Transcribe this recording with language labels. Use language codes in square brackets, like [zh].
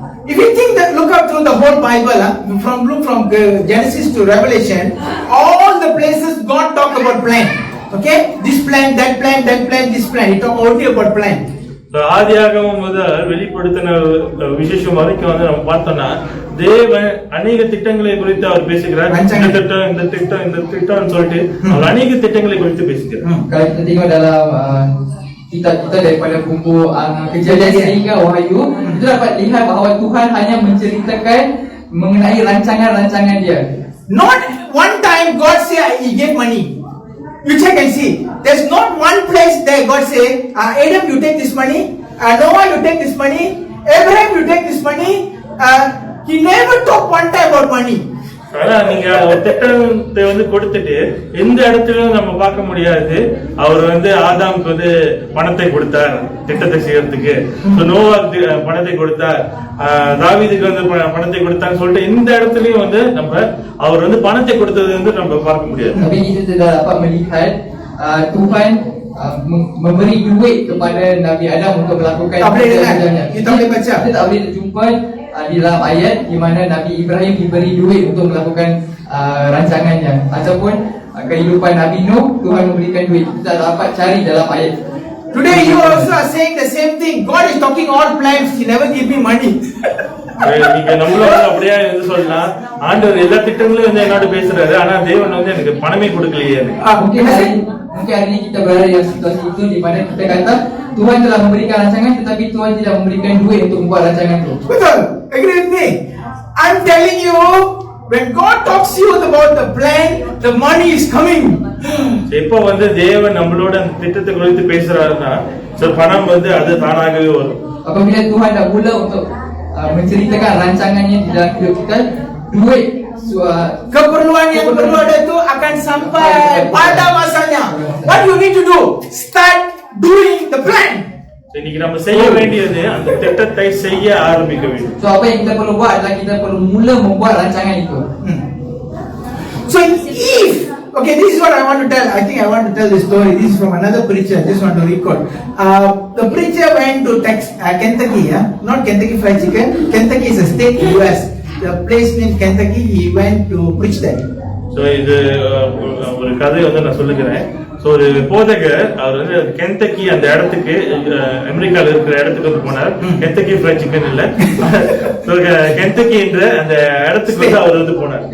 [en] If you think that, look up through the whole Bible, from Genesis to Revelation, all the places God talk about plan. Okay, this plan, that plan, that plan, this plan. He talk only about plan. [ta] ஆதியாகமம் முதல் வெளிப்படுத்தின விசேஷம் வரைக்கும் வந்து நம்ம பார்த்தோம்னா, தேவன் அநேக திட்டங்களை குறித்து அவர் பேசுகிறார். இந்த திட்டம் சொல்லிட்டு அவர் அநேக திட்டங்களை குறித்து பேசுகிறார். [ms] Kalau kita tengok dalam kitab-kitab daripada buku Kejadian sehingga Wahyu, kita dapat lihat bahawa Tuhan hanya menceritakan mengenai rancangan-rancangan dia. [en] Not one time God say He gave money. You check and see. There's not one place there God say, Adam, you take this money, Noah, you take this money, Abraham, you take this money. He never talk one time about money. [ta] ஆனா நீங்க ஒரு திட்டத்தை வந்து கொடுத்துட்டு எந்த இடத்துலயும் நம்ம பார்க்க முடியாது அவர் வந்து ஆதாமுக்கு வந்து பணத்தை கொடுத்தார் திட்டத்தை செய்யறதுக்கு, நோவாக்கு பணத்தை கொடுத்தார், தாவீதுக்கு வந்து பணத்தை கொடுத்தான்னு சொல்லிட்டு எந்த இடத்துலயும் வந்து நம்ம அவர் வந்து பணத்தை கொடுத்தது வந்து நம்ம பார்க்க முடியாது. [ms] Tapi kita tidak dapat melihat Tuhan memberi duit kepada Nabi Adam untuk melakukan kerjanya. Kita boleh baca. Kita tak boleh jumpa di dalam ayat di mana Nabi Ibrahim diberi duit untuk melakukan rancangannya, ataupun kehidupan Nabi Nuh Tuhan memberikan duit. Kita tak dapat cari dalam ayat. [en] Today you also are saying the same thing. God is talking all plans. He never give me money. [ta] நீங்க நம்மளும் அப்படியே வந்து சொல்லலாம், ஆண்டவர் எல்லா திட்டங்களும் வந்து என்னோட பேசுறாரு, ஆனா தேவன் வந்து எனக்கு பணமே கொடுக்கலையே. [ms] Mungkin hari ini kita berada di situasi itu di mana kita kata Tuhan telah memberikan rancangan, tetapi Tuhan tidak memberikan duit untuk membuat rancangan itu. Betul, [en] agree with me. I'm telling you, when God talks to you about the plan, the money is coming. [ta] எப்போ வந்து தேவன் நம்மளோட அந்த திட்டத்தை குறித்து பேசுறாருன்னா, பணம் வந்து அது தானாகவே வரும். [ms] Apabila Tuhan dah mula untuk menceritakan rancangannya di dalam hidup kita, duit keperluan yang perlu ada itu akan sampai pada masanya. [en] What you need to do? Start doing the plan. [ta] இன்னைக்கு நம்ம செய்ய வேண்டியது அந்த திட்டத்தை செய்ய ஆரம்பிக்க வேண்டும். [ms] So apa yang kita perlu buat adalah kita perlu mula membuat rancangan itu. [en] So if, okay, this is what I want to tell. I think I want to tell this story. This is from another preacher. I just want to record. The preacher went to Kentucky, not Kentucky Fried Chicken. Kentucky is a state in US. The place named Kentucky. He went to preach there. [ta] So இது ஒரு கதையை வந்து நான் சொல்லுகிறேன். So ஒரு போதகர் அவர் வந்து Kentucky அந்த இடத்துக்கு அமெரிக்காவில் இருக்கிற இடத்துக்கு வந்து போனார். கென்டக்கி ஃப்ரைட் சிக்கன் இல்ல, ஸோ கென்டக்கி என்ற அந்த இடத்துக்கு வந்து அவர் வந்து போனார்.